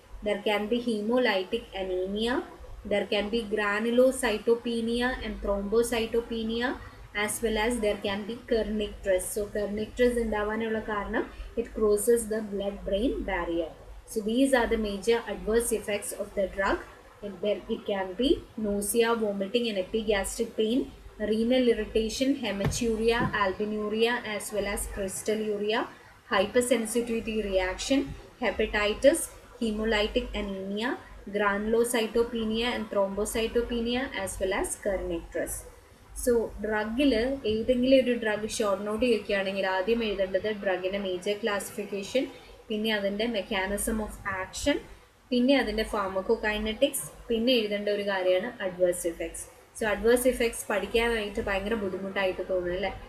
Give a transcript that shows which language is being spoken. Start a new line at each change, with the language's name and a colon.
English: There can be haemolytic anaemia. There can be granulocytopenia and thrombocytopenia as well as there can be kernicterus.
Malayalam: So കെർണിക്ട്രസ് ഉണ്ടാവാനുള്ള കാരണം
English: It crosses the blood brain barrier. So these are the major adverse effects of the drug. It can be nausea, vomiting and epigastric pain, renal irritation, hematuria, albuminuria as well as crystalluria, hypersensitivity reaction, hepatitis, hemolytic anemia, granulocytopenia and thrombocytopenia as well as kernicterus.
Malayalam: So ഡ്രഗിൽ ഏതെങ്കിലും ഒരു drug short note ചെയ്യുകയാണെങ്കിൽ ആദ്യം എഴുതേണ്ടത് ഡ്രഗിൻ്റെ major classification, പിന്നെ അതിൻ്റെ mechanism of action, പിന്നെ അതിൻ്റെ pharmacokinetics, പിന്നെ എഴുതേണ്ട ഒരു കാര്യമാണ് adverse effects. So adverse effects പഠിക്കാനായിട്ട് ഭയങ്കര ബുദ്ധിമുട്ടായിട്ട് തോന്നും അല്ലേ.